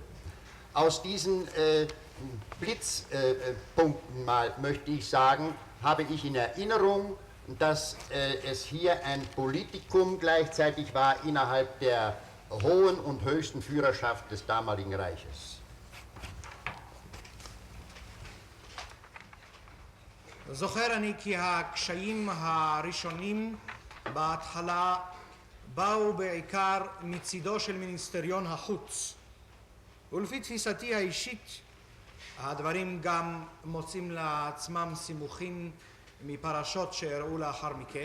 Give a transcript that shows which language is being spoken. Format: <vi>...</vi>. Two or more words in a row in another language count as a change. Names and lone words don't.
<de>Aus diesen Blitzpunkten mal möchte ich sagen, habe ich in Erinnerung, dass es hier ein Politikum gleichzeitig war innerhalb der hohen und höchsten Führerschaft des damaligen Reiches.</de> <he>זוכר אני כי הקשיים הראשונים בהתחלה באו בעיקר מצידו של מיניסטריון החוץ. ולפי תפיסתי האישית, הדברים גם מוצאים לעצמם סימוכים מפרשות שהראו לאחר מכן.</he>